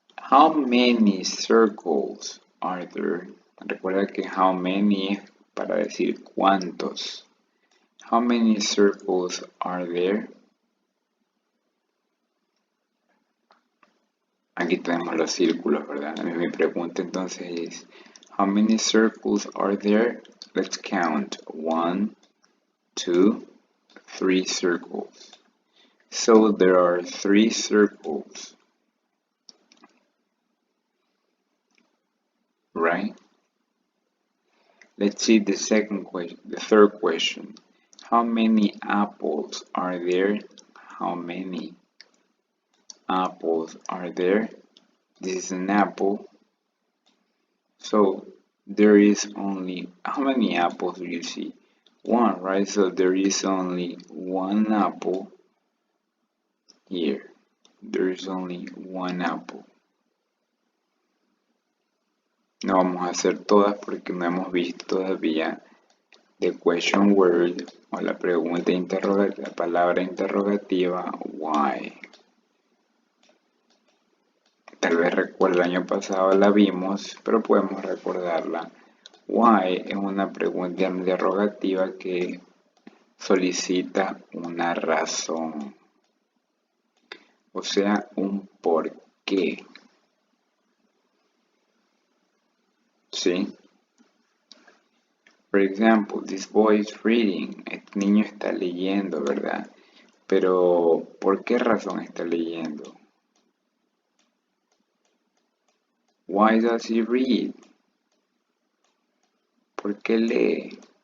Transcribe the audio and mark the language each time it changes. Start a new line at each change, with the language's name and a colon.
English: How many circles are there?
Spanish: Recuerda que
English: how many
Spanish: es para decir cuántos.
English: How many circles are there?
Spanish: Aquí tenemos los círculos, ¿verdad? Mi pregunta entonces es,
English: how many circles are there? Let's count. 1, 2, 3 circles. So there are 3 circles. Right? Let's see the third question. How many apples are there? How many apples are there? This is an apple. So there is only, how many apples do you see? 1, right? So there is only 1 apple here. There is only 1 apple.
Spanish: No vamos a hacer todas porque no hemos visto todavía
English: the question word
Spanish: o la pregunta interrogativa, la palabra interrogativa why. Tal vez recuerda el año pasado la vimos, pero podemos recordarla. Why es una pregunta interrogativa que solicita una razón, o sea, un por qué. ¿Sí?
English: For example, this boy is reading.
Spanish: Este niño está leyendo, ¿verdad? Pero, ¿por qué razón está leyendo?
English: Why does he read?
Spanish: ¿Por qué lee?